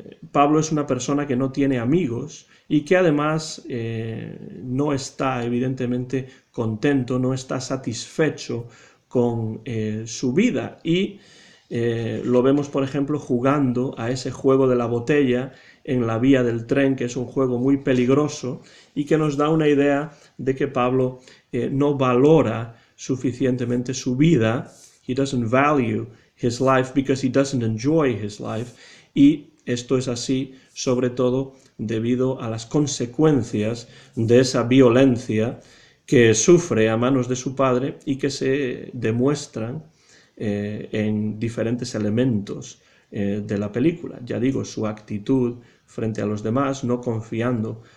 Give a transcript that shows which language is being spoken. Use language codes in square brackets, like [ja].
[es] Pablo es una persona que no tiene amigos y que además no está evidentemente contento, no está satisfecho con su vida, y lo vemos, por ejemplo, jugando a ese juego de la botella en la vía del tren, que es un juego muy peligroso y que nos da una idea de que Pablo no valora suficientemente su vida. [en] He doesn't value his life because he doesn't enjoy his life. [es] Y esto es así sobre todo debido a las consecuencias de esa violencia que sufre a manos de su padre y que se demuestran en diferentes elementos de la película. Ya digo, su actitud frente a los demás, no confiando